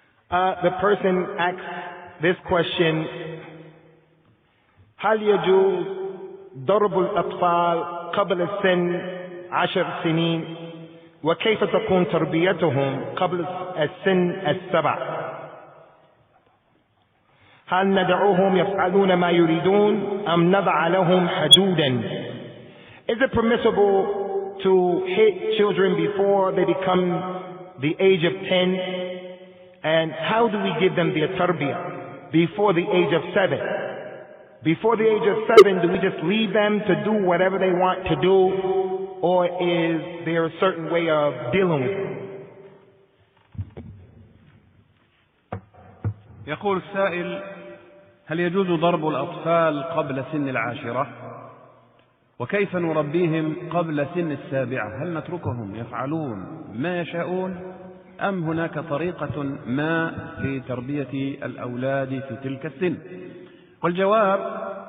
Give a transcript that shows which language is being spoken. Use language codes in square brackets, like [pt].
[ar] The person asks this question: هل يجوز ضرب الأطفال قبل سن 10 سنين؟ وكيف تكون تربيتهم قبل السن 7؟ هل ندعوهم يفعلون ما يريدون أم نضع لهم حدودا؟ [en] Is it permissible to hit children before they become the age of 10? And how do we give them their tarbiyah before the age of 7? Before the age of 7, do we just leave them to do whatever they want to do? Or is there a certain way of dealing with them? [ar] يقول السائل: هل يجوز ضرب الأطفال قبل سن 10؟ وكيف نربيهم قبل سن 7؟ هل نتركهم يفعلون ما يشاءون أم هناك طريقة ما في تربية الأولاد في تلك السن؟ والجواب: